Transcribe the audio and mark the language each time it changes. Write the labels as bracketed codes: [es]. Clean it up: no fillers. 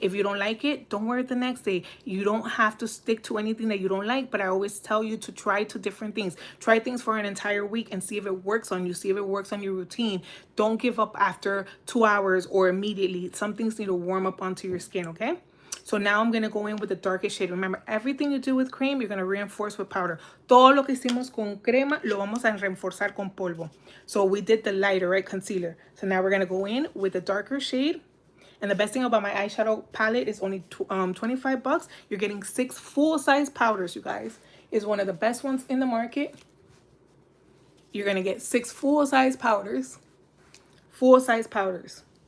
[en] If you don't like it, don't wear it the next day. You don't have to stick to anything that you don't like, but I always tell you to try 2 different things. Try things for an entire week and see if it works on you. See if it works on your routine. Don't give up after 2 hours or immediately. Some things need to warm up onto your skin, okay? So now I'm going to go in with the darkest shade. Remember, everything you do with cream, you're going to reinforce with powder. [es] Todo lo que hicimos con crema, lo vamos a reforzar con polvo. [en] So we did the lighter, right, concealer. So now we're going to go in with the darker shade. And the best thing about my eyeshadow palette is only $25. You're getting 6 full-size powders, you guys. It's one of the best ones in the market. You're going to get 6 full-size powders. Full-size powders.